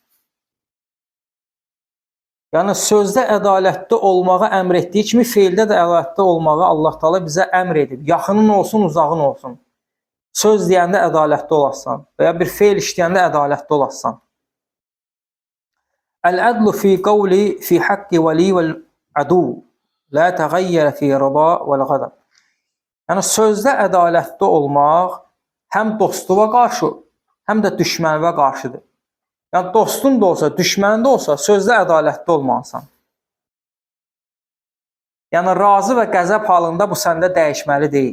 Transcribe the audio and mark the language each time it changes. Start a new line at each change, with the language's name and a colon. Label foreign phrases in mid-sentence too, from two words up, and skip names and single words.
Azerbaijani: Yəni sözdə ədalətli olmağı əmr etdiyi kimi feildə də ədalətli olmağı Allah Taala bizə əmr edib. Yaxının olsun, uzağın olsun. Söz deyəndə ədalətli olasan və ya bir feil işləyəndə ədalətli olasan.
Arabic: العدل في القول في حق الولي والعدو لا يتغير في الرضا والغضب.
Azerbaijani: Yəni sözdə ədalətli olmaq həm dostuva qarşı, həm də düşmənvə qarşıdır. Yəni dostun da olsa, düşmənin də olsa, sözdə ədalətli olmalısan. Yəni razı və qəzəb halında bu səndə dəyişməli deyil.